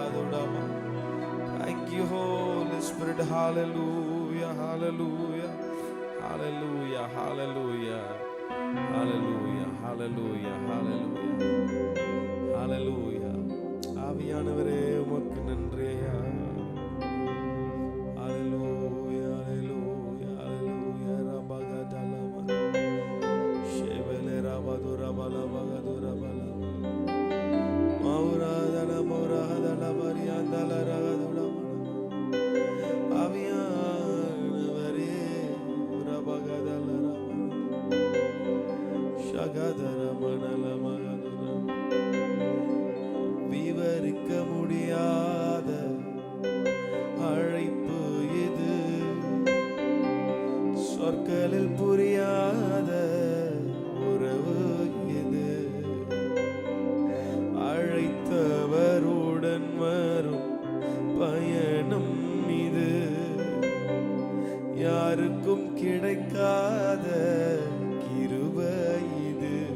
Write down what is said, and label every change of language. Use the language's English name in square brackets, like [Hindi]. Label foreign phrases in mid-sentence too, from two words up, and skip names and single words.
[English] Thank you, Holy Spirit. Hallelujah, hallelujah, hallelujah, hallelujah, hallelujah, hallelujah, hallelujah, hallelujah. [Tamil] ஆவியானவரே உமக்கு நன்றி ஐயா. [English] Hallelujah, hallelujah, hallelujah. Rabagadalama Shevele Rabadura Balabadura Balama Mauradala Mauradala Variandala Ragadula [Tamil] Avianavare Rabagadala Shagadara Manala Magadura விவரிக்க முடியாத அழைப்பு இது, சொற்களில் புரியாத உறவு இது. அழைத்தவருடன் வரும் பயணம் இது, யாருக்கும் கிடைக்காத கிருபை இது.